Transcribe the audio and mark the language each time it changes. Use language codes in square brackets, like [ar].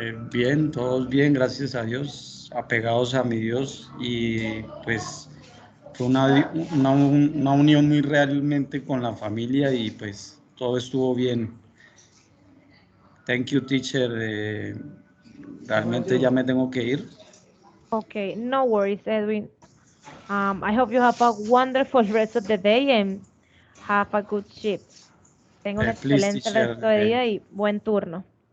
[es] Bien, todos bien, gracias a Dios, apegados a mi Dios y pues fue una unión muy realmente con la familia y pues todo estuvo bien. [en] Thank you, teacher. [es] Realmente ya me tengo que ir. [en] Okay, no worries, Edwin. I hope you have a wonderful rest of the day and have a good shift. [es] Tenga un [en] Please, [es] excelente [en] teacher. [es] resto de día y buen turno.